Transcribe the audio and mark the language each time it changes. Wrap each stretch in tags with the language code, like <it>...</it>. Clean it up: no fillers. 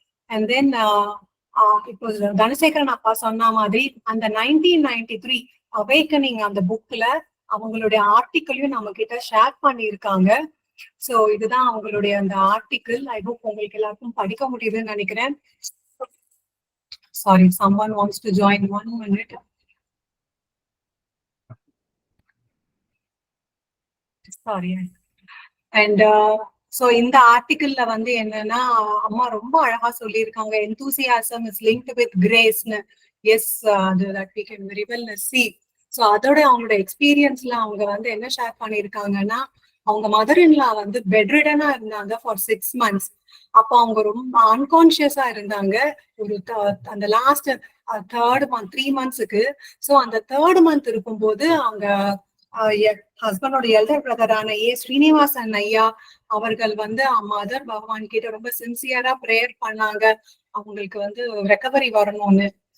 <ta>And then இப்போ தனசேகரன் அப்பா சொன்ன மாதிரி அந்த 1993 அவேக்கனிங் அந்த புக்ல அவங்களுடைய ஆர்டிக்கலையும் நம்ம கிட்ட ஷேர் பண்ணியிருக்காங்க. சோ இதுதான் அவங்களுடைய அந்த ஆர்டிக்கிள். ஐ ஹோப் உங்களுக்கு எல்லாருக்கும் படிக்க முடியுதுன்னு நினைக்கிறேன்.</ta> <en>Sorry, someone wants to join 1 minute. Sorry.</en> <ta>And so இந்த ஆர்டிக்கிள்ல வந்து என்னன்னா அம்மா ரொம்ப அழகா சொல்லியிருக்காங்க,</ta> <en>enthusiasm is linked with grace-</en> <ta>னு.</ta> <en>Yes, அது that we can very well see.</en> <ta>So அதோட அவங்களோட எக்ஸ்பீரியன்ஸ்ல அவங்க வந்து என்ன ஷேர் பண்ணியிருக்காங்கன்னா, அவங்க மதர் இன்லா வந்து பெட்ரிடனா இருந்தாங்க</ta> <en>For 6 months.</en> <ta>அப்போ அவங்க ரொம்ப அன்கான்சியஸா இருந்தாங்க ஒரு அந்த லாஸ்ட் 3rd month 3 monthsக்கு. ஸோ அந்த 3rd month இருக்கும்போது அவங்க ஹஸ்பண்டோட எல்டர் பிரதரான ஏ ஸ்ரீனிவாசன் ஐயா அவர்கள் வந்து மதர் பகவான் கிட்ட ரொம்ப சின்சியரா ப்ரேயர் பண்ணாங்க அவங்களுக்கு வந்து ரெக்கவரி வரணும்னு.</ta>